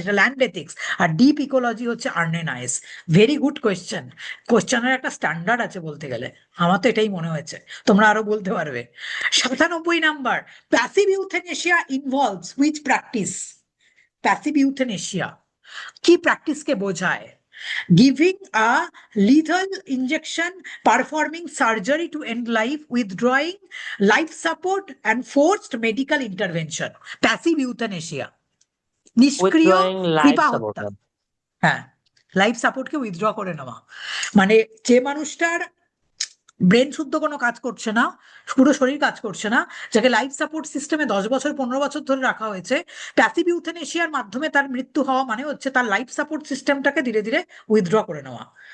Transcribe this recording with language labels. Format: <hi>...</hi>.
<bn>এটা land ethics, আর deep ecology হচ্ছে আর্নেনাইস।</bn> <en>Very good question.</en> <bn>কোয়েশ্চেনের একটা স্ট্যান্ডার্ড আছে বলতে গেলে, আমার তো এটাই মনে হয়েছে, তোমরা আরো বলতে পারবে।</bn> <en>97 number, passive euthanasia involves which practice?</en> <bn>Passive euthanasia কি প্র্যাকটিসকে বোঝায়?</bn> <en>Giving a lethal injection, performing surgery to end life, withdrawing life support and forced medical intervention.</en> <bn>Passive euthanasia, নিষ্ক্রিয় কৃপাহত্যা। হ্যাঁ, লাইফ সাপোর্টকে উইথড্র করে নেওয়া, মানে যে মানুষটার ব্রেন শুদ্ধ কোনো কাজ করছে না, পুরো শরীর কাজ করছে না, যাকে লাইফ সাপোর্ট সিস্টেমে 10 বছর 15 বছর ধরে রাখা হয়েছে, প্যাসিভ ইউথেনেশিয়ার মাধ্যমে তার মৃত্যু হওয়া মানে হচ্ছে তার লাইফ সাপোর্ট সিস্টেমটাকে ধীরে ধীরে উইথড্র করে নেওয়া।</bn>